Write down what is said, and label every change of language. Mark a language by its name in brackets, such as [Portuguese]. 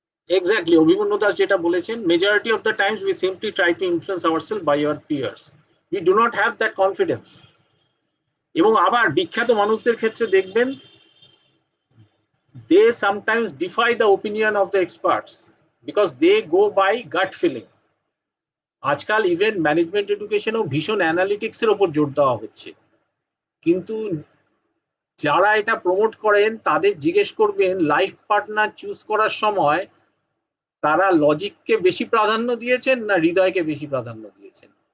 [English] exactly, [Bangla] Abhimanyu Das যেটা বলেছেন, [English] Majority of the times we simply try to influence ourself by our peers, we do not have that confidence. [Bangla] এবং আবার বিখ্যাত মানুষদের ক্ষেত্রে দেখবেন, [English] they sometimes defy the opinion of the experts because they go by gut feeling. [Bangla] আজকাল even management এডুকেশনেও ভীষণ অ্যানালিটিক্সের উপর জোর দেওয়া হচ্ছে, কিন্তু যারা এটা প্রমোট করেন তাদের জিজ্ঞেস করবেন লাইফ পার্টনার চুজ করার সময় তারা লজিককে বেশি প্রাধান্য দিয়েছেন না হৃদয়কে বেশি প্রাধান্য দিয়েছেন।